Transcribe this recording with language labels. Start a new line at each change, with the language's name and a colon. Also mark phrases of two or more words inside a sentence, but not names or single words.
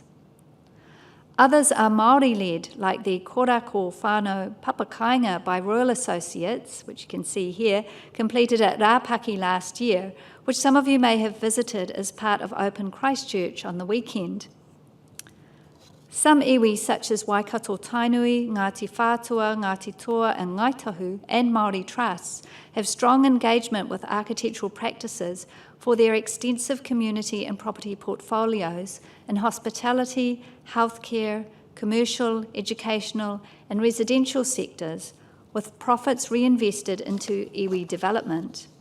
English: Others are Māori-led, like the Korako Whānau Papakainga by Royal Associates, which you can see here, completed at Rāpaki last year, which some of you may have visited as part of Open Christchurch on the weekend. Some iwi, such as Waikato Tainui, Ngāti Whātua, Ngāti Toa and Ngaitahu, and Māori trusts, have strong engagement with architectural practices for their extensive community and property portfolios in hospitality, healthcare, commercial, educational, and residential sectors, with profits reinvested into iwi development.